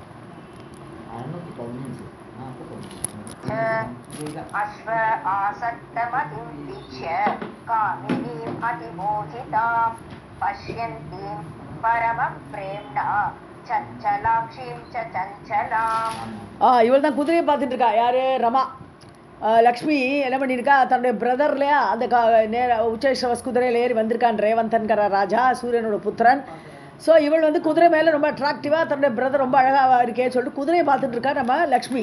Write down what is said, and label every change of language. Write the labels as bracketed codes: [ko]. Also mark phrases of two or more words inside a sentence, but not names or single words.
[sa] अश्व आसक्तमतिं वीक्ष्य कामिनीम् अतिमोहितां पश्यन्तीं परमप्रेम्णा चञ्चलाक्षीं च चञ्चलाम्. [ta] இவள் தான் குதிரையை பார்த்துட்டு இருக்கா. யாரு? ரமா. லக்ஷ்மி என்ன பண்ணியிருக்கா, தன்னுடைய பிரதர் இல்லையா, அந்த உச்சேஸ்வஸ் குதிரையில் ஏறி வந்திருக்கான். ரேவந்தன்கிற ராஜா, சூரியனோட புத்திரன். ஸோ இவள் வந்து குதிரை மேலே ரொம்ப அட்ராக்டிவாக, தன்னுடைய பிரதர் ரொம்ப அழகாக இருக்கே சொல்லிட்டு குதிரையை பார்த்துட்டு இருக்கா நம்ம லக்ஷ்மி.